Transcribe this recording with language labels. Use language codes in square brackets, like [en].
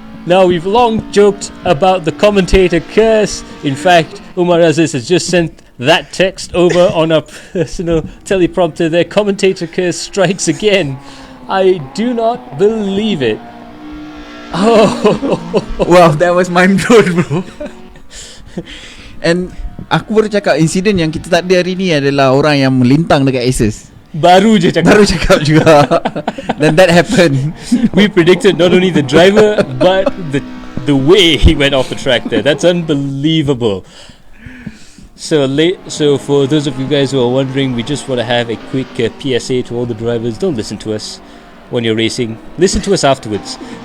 [en] Now, we've long joked about the commentator curse. In fact, Umar Aziz has just sent that text over on our personal teleprompter there. Commentator curse strikes again. I do not believe it. Oh, wow, that was mind-blowing, bro. [ms] And aku baru cakap insiden yang kita tak ada hari ni adalah orang yang melintang dekat Aces. Baru cakap juga. [en] Then that happened. We predicted not only the driver but the way he went off the track there. That's unbelievable. So for those of you guys who are wondering, we just want to have a quick PSA to all the drivers. Don't listen to us when you're racing. Listen to us afterwards.